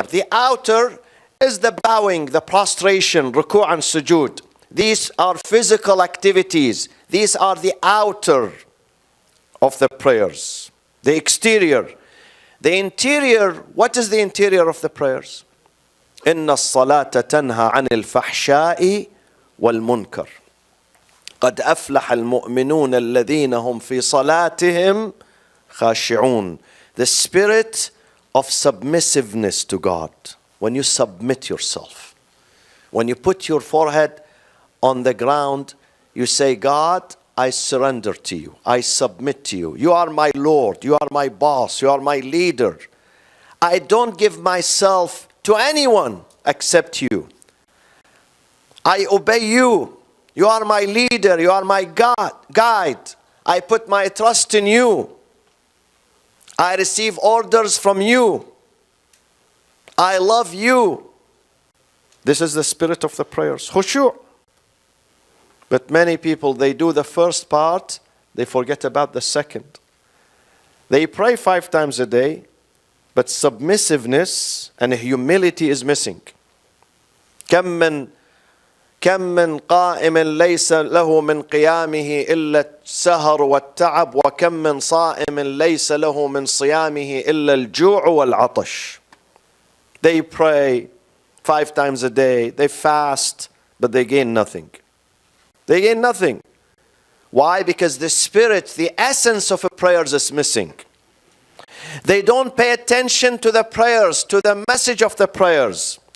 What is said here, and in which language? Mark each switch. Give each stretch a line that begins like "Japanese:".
English: The outer is the bowing, the prostration, ruku' and sujood. These are physical activities. These are the outer of the prayers. The exterior. The interior, what is the interior of the prayers?
Arabic: إن الصلاة تنهى عن الفحشاء والمنكر قد أفلح المؤمنون الذين هم في صلاتهم خاشعون.
English: The spirit of submissiveness to God. When you submit yourself, when you put your forehead on the ground, you say, God, I surrender to you. I submit to you. You are my Lord. You are my boss. You are my leader. I don't give myself to anyone except you. I obey you. You are my leader. You are my guide. I put my trust in you. I receive orders from you. I love you. This is the spirit of the prayers. Khushu'. But many people, they do the first part, they forget about the second. They pray 5 times a day, but submissiveness and humility is missing.
Arabic: كم من قائم ليس له من قيامه إلا السهر والتعب وكم من صائم ليس له من صيامه إلا الجوع والعطش.
English: They pray 5 times a day, they fast, but they gain nothing. They gain nothing. Why? Because the spirit, the essence of a prayers is missing. They don't pay attention to the prayers, to the message of the prayers.